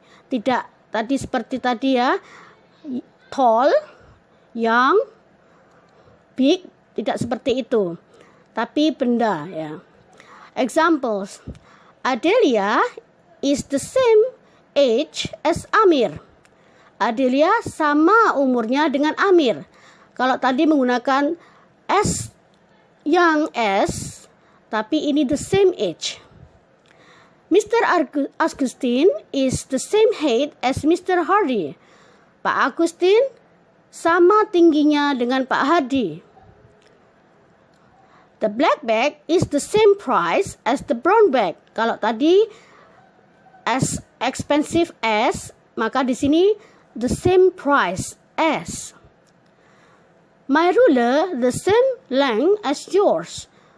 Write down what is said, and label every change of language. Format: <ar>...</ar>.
<id>Tidak tadi seperti tadi ya, tall, young, big, tidak seperti itu. Tapi benda ya. Examples.</id> <en>Adelia is the same age as Amir.</en> <id>Adelia sama umurnya dengan Amir. Kalau tadi menggunakan as, young as, tapi ini the same age. Mr.</id> <en>Augustine is the same height as Mr. Hardy.</en> <id>Pak Agustin sama tingginya dengan Pak Hardy.</id> <en>The black bag is the same price as the brown bag.</en> <id>Kalau tadi as expensive as, maka di sini the same price as.</id> <en>My ruler the same length as yours.</en>